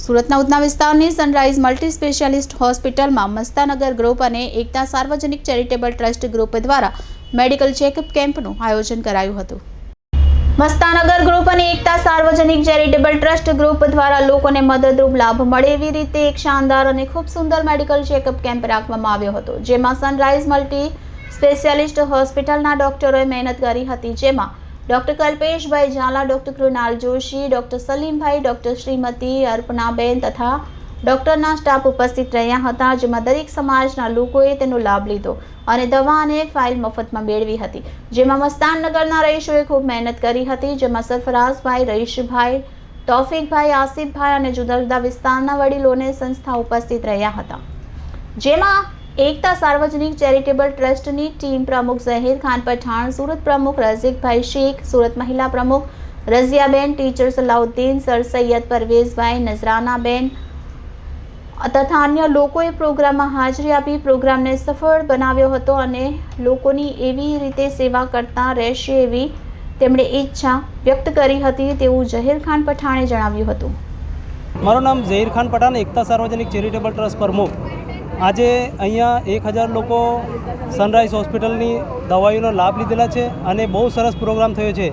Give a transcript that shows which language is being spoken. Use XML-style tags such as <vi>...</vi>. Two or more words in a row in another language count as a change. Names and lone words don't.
<gu>સુરતના ઉધના વિસ્તારની સનરાઈઝ મલ્ટી સ્પેશિયાલિસ્ટ હોસ્પિટલમાં મસ્તાનગર ગ્રુપ અને એકતા સાર્વજનિક ચેરિટેબલ ટ્રસ્ટ ગ્રુપ દ્વારા મેડિકલ ચેકઅપ કેમ્પનું આયોજન કરાયું હતું। મસ્તાનગર ગ્રુપ અને એકતા સાર્વજનિક ચેરિટેબલ ટ્રસ્ટ ગ્રુપ દ્વારા લોકોને મદદરૂપ લાભ મળે એવી રીતે એક શાનદાર અને ખૂબ સુંદર મેડિકલ ચેકઅપ કેમ્પ રાખવામાં આવ્યો હતો, જેમાં સનરાઈઝ મલ્ટી સ્પેશિયાલિસ્ટ હોસ્પિટલના ડોક્ટરોએ મહેનત કરી હતી, જેમાં ડૉક્ટર કલ્પેશભાઈ ઝાલા, ડૉક્ટર કૃણાલ જોશી, ડૉક્ટર સલીમભાઈ, ડૉક્ટર શ્રીમતી અર્પણાબેન તથા ડૉક્ટરના સ્ટાફ ઉપસ્થિત રહ્યા હતા, જેમાં દરેક સમાજના લોકોએ તેનો લાભ લીધો અને દવા અને ફાઇલ મફતમાં મેળવી હતી, જેમાં મસ્તાનનગરના રહીશોએ ખૂબ મહેનત કરી હતી, જેમાં સરફરાજભાઈ, રહીશભાઈ, તૌફિકભાઈ, આસિફભાઈ અને જુદા જુદા વિસ્તારના વડીલોને સંસ્થા ઉપસ્થિત રહ્યા હતા, જેમાં એકતા સાર્વજનિક ચેરિટેબલ ટ્રસ્ટની ટીમ પ્રમુખ ઝહીર ખાન પઠાણ, સૂરત પ્રમુખ રઝીકભાઈ શેખ, સૂરત મહિલા પ્રમુખ રઝિયાબેન, ટીચર સલાઉદ્દીન, સર સૈયદ પરવેઝભાઈ, નજરાનાબેન તથા અન્ય લોકોએ પ્રોગ્રામમાં હાજરી આપી પ્રોગ્રામને સફળ બનાવ્યો હતો અને લોકોની એવી રીતે સેવા કરતા રહેશે એવી તેમણે ઈચ્છા વ્યક્ત કરી હતી તેવું ઝહીર ખાન પઠાણે જણાવ્યું હતું। મારું નામ ઝહીર ખાન પઠાણ, એકતા સાર્વજનિક ચેરિટેબલ ટ્રસ્ટ પ્રમુખ। આજે અહીંયા 1000 લોકો સનરાઈઝ હોસ્પિટલની દવાઈઓનો લાભ લીધેલા છે અને બહુ સરસ પ્રોગ્રામ થયો છે।</gu>